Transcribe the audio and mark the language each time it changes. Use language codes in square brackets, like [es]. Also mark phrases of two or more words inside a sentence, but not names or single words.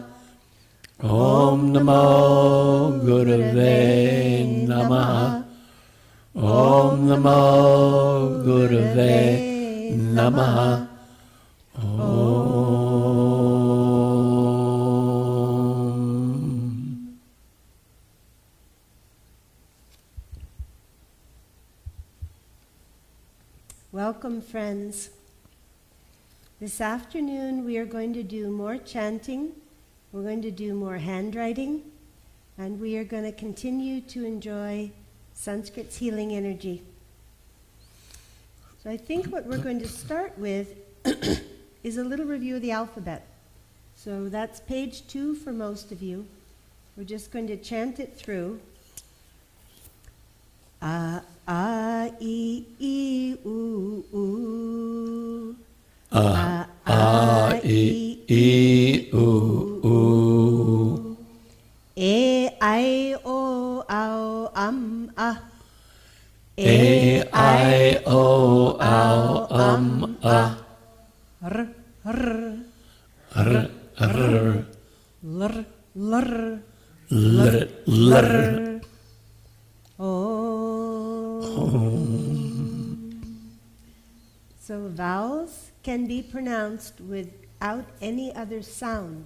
[sa] Om Namo Gurave Namaha. Om Namo Gurave Namaha. Om. [en] Welcome, friends. This afternoon we are going to do more chanting. We're going to do more handwriting, and we are going to continue to enjoy Sanskrit's healing energy. So I think what we're going to start with is a little review of the alphabet. So that's page 2 for most of you. We're just going to chant it through. [sa] A, I, E, U, U. A, I, E, U, U. E, I, O, Au, A. E, I, O, Au, A. R, R. R, R. Lr, lr. Lr, lr. [en] So vowels can be pronounced without any other sound.